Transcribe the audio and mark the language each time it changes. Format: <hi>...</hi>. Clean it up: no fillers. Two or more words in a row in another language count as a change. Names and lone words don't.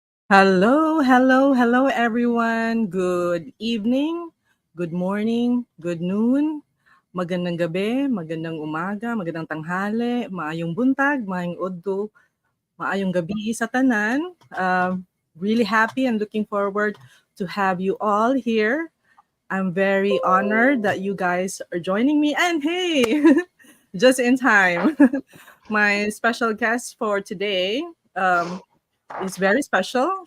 <en>Hello, hello, hello, everyone. Good evening, good morning, good noon,</en> <tl>magandang gabi, magandang umaga, magandang tanghali,</tl> <hil>maayong buntag, maayong udto, maayong gabi sa tanan.</hil> <en>Really happy and looking forward to have you all here. I'm very honored that you guys are joining me. And hey, just in time, my special guest for today is very special.</en>